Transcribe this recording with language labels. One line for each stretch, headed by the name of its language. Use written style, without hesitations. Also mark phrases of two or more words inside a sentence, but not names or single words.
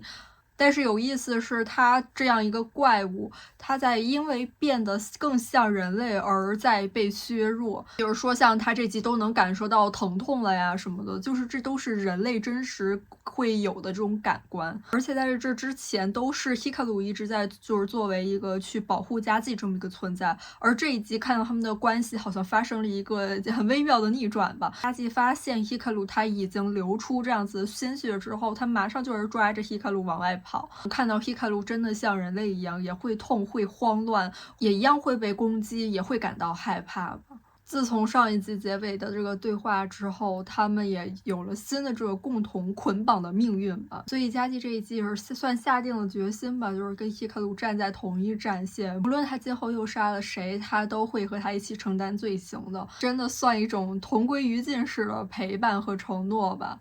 Chinese: 但是有意思的是，他這樣一個怪物，他在因為變得更像人類而在被削弱。比如說像他這集都能感受到疼痛了呀什麼的，就是這都是人類真實會有的這種感官。而且在這之前都是 Hikaru 一直在就是作為一個去保護家計這麼一個存在，而這一集看到他們的關係好像發生了一個很微妙的逆轉吧。家計發現 Hikaru 他已經流出這樣子的鮮血之後，他馬上就是抓着 Hikaru 往外跑。看到 Hikaru 真的像人類一樣，也會痛，會慌亂，也一樣會被攻擊，也會感到害怕吧。自從上一集結尾的這個對話之後，他們也有了新的這個共同捆綁的命運吧。所以家計這一季是算下定了決心吧，就是跟 Hikaru 站在同一戰線，無論他今後又殺了誰，他都會和他一起承擔罪行的。真的算一種同歸於盡式的陪伴和承諾吧。